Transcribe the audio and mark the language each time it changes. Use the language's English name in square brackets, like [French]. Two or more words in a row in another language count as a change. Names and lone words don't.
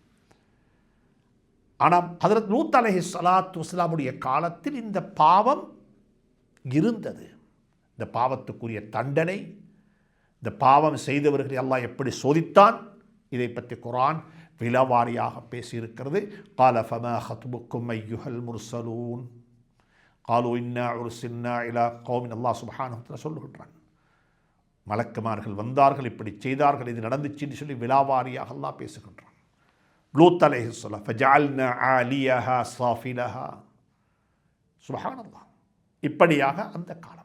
[Tamil] ஆனால் ஹஜ்ரத் லூத் [Arabic] عليه الصلاة والسلام [Tamil] காலத்தில் இந்த பாவம் இருந்தது. இந்த பாவத்துக்குரிய தண்டனை, இந்த பாவம் செய்தவர்களை அல்லாஹ் எப்படி சோதித்தான், இதை பற்றி குர்ஆன் விலாவாரியாக பேசியிருக்கிறது. [Arabic] قال فما خطبكم أيها المرسلون قالوا إنا أرسلنا إلى قوم. [Tamil] அல்லாஹ் [Arabic] سبحانه وتعالى [Tamil] சொல்லுகின்றான், மலக்குமார்கள் வந்தார்கள், இப்படி செய்தார்கள், இது நடந்துச்சுன்னு சொல்லி விலாவாரியாக அல்லாஹ் பேசுகின்றான். [Arabic] لوط عليه السلام فجعلنا عاليها سافلها. [Tamil] சுப்ஹானல்லாஹ், இப்படியாக அந்த காலம்.